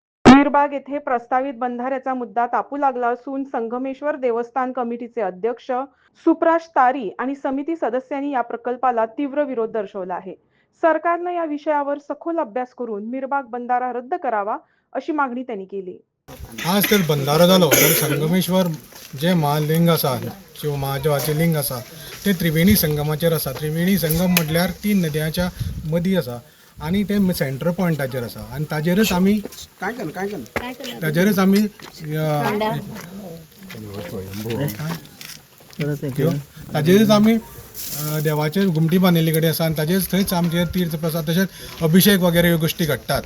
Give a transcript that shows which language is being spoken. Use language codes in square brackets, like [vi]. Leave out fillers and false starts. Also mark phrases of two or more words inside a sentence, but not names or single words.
[mr] मीरबाग येथे प्रस्तावित बंधाऱ्याचा मुद्दा तापू लागला असून संगमेश्वर देवस्थान कमिटीचे अध्यक्ष सुप्राश तारी आणि समिती सदस्यांनी या प्रकल्पाला तीव्र विरोध दर्शवला आहे. सरकारने या विषयावर सखोल अभ्यास करून मीरबाग बंधारा रद्द करावा अशी मागणी त्यांनी केली. [kok] आज तर बंधारो जालो तर संगमेश्वर जे महालिंग आसा शिव महादेवाचे लिंग आसा ते त्रिवेणी संगमाचेर आसा. त्रिवेणी संगम म्हटल्यार 3 नद्यांच्या मदीं आसा आणि ते सेंटर पॉयंटाचेर आसा आणि ताजेरच आमी देवाचेर घुमटी बांदिल्ली कडेन आसा आणि ताजेच थंयच आमचे तीर्थ प्रसाद तशेंच अभिषेक वगैरे ह्यो गोश्टी घडटात.